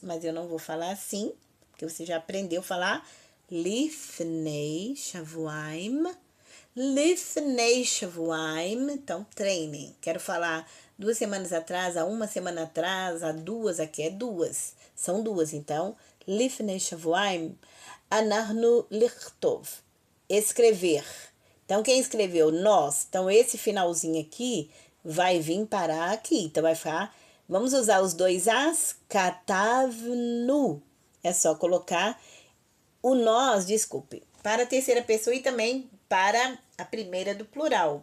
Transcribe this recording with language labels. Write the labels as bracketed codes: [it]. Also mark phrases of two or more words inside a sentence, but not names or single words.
[pt] Mas eu não vou falar assim, porque você já aprendeu a falar [he] לפני שבועיים. לפני שבועיים. [pt] Então, treinem. Quero falar 2 semanas atrás, há 1 semana atrás, há duas, aqui é duas. São duas, então. [he] לפני שבועיים. אנחנו לכתוב. [pt] Escrever. Então, quem escreveu? Nós. Então, esse finalzinho aqui vai vir parar aqui. Então, vai ficar... Vamos usar os dois as. Katavnu. É só colocar o nós, desculpe, para a terceira pessoa e também para a primeira do plural.